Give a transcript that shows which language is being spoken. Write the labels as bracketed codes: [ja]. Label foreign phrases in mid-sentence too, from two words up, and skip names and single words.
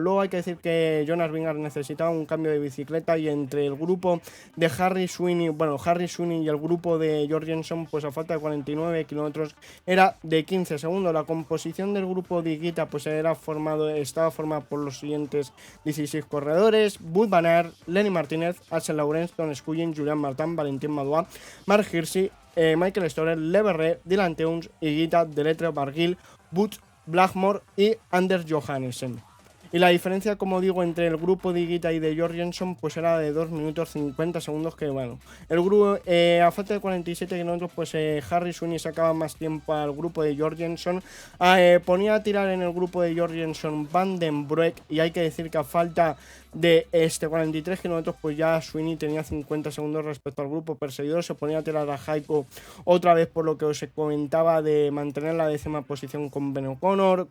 [es] Luego hay que decir que Jonas Vingegaard necesitaba un cambio de bicicleta y entre el grupo de Harry Sweeney y el grupo de Jorgensen pues a falta de 49 kilómetros era de 15 segundos. La composición del grupo de Higuita pues estaba formada por los siguientes 16 corredores: Wout van Aert, Lenny Martínez, Axel Laurens, Tom Sculling, Julian Martin, Valentin Madoua, Mark Hirschi, Michael Storer, Le Verret, Dylan Teuns, Higuita, Deletre, Barguil, Butch, Blackmore y Anders Johannessen. Y la diferencia, como digo, entre el grupo de Higuita y de Jorgensen pues era de 2 minutos 50 segundos, que bueno, el grupo a falta de 47 kilómetros pues Harry Sweeney sacaba más tiempo al grupo de Jorgensen, ponía a tirar en el grupo de Jorgensen Vandenbroek, y hay que decir que a falta de 43 kilómetros pues ya Sweeney tenía 50 segundos respecto al grupo perseguidor, se ponía a tirar a Heiko otra vez, por lo que os comentaba de mantener la 10ª posición con Ben O'Connor.